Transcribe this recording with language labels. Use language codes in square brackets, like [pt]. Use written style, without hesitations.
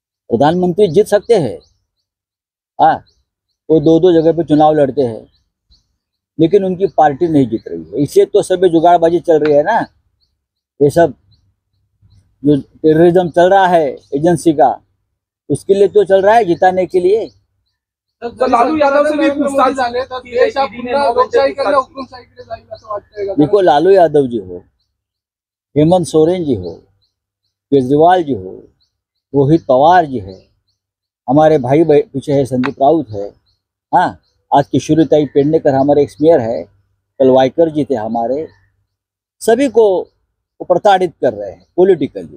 [hi] प्रधानमंत्री जीत सकते हैं, वो 2-2 जगह पे चुनाव लड़ते हैं, लेकिन उनकी पार्टी नहीं जीत रही है। इसलिए तो सब जुगाड़बाजी चल रही है ना। ये सब जो टेररिज्म चल रहा है एजेंसी का, उसके लिए तो चल रहा है, जिताने के लिए। [mr] तर लालू यादव से भी पूछताछ झाली तर देश हा पुन्हा लोकशाहीकडे हुकुमशाहीकडे जाईल असं वाटतंय का? [hi] देखो, लालू यादव जी हो, हेमंत सोरेन जी हो, केजरीवाल जी हो, रोहित पवार जी है, हमारे भाई पीछे है संदीप राउत है, हाँ, आज किशोरीताई पेडनेकर हमारे एक्स मेयर है, कल वाइकर जी थे हमारे, सभी को वो प्रताड़ित कर रहे हैं पॉलिटिकली।